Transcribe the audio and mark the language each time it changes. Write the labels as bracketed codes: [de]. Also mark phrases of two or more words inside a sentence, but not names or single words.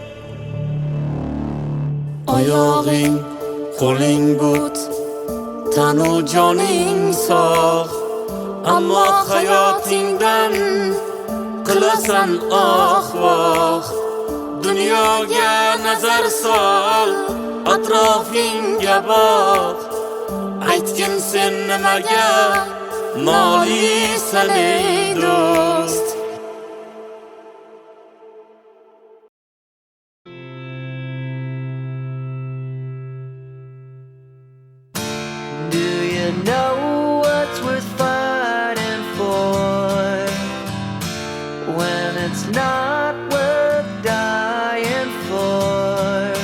[uz] Oyog'ing, qo'ling but, tanu joning sog', ammo hayotingdan qilasan voh. Dunyoga nazar sol, atrofingga boq. Aytgin sen nimaga noliysan ey do'st? [en] Do you know what's worth fighting for when it's not worth dying for?